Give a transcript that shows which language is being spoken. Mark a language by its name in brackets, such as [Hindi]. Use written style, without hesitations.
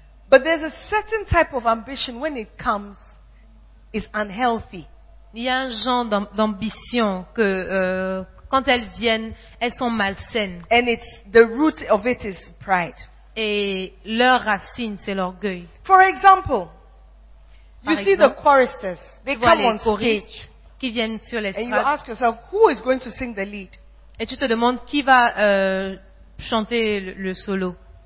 [English] But there's a certain type of ambition when it comes is unhealthy. [French] Il y a un genre d'ambition que quand elles viennent, elles sont malsaines. [English] And it's the root of it is pride. [French] Et leur racine, c'est l'orgueil. [English] For example, you see the choristers, they come on stage. [French] Qui viennent sur l'estrade. [English] And you ask yourself, who is going to sing the lead? [French] Et tu te demandes qui va chanter le solo.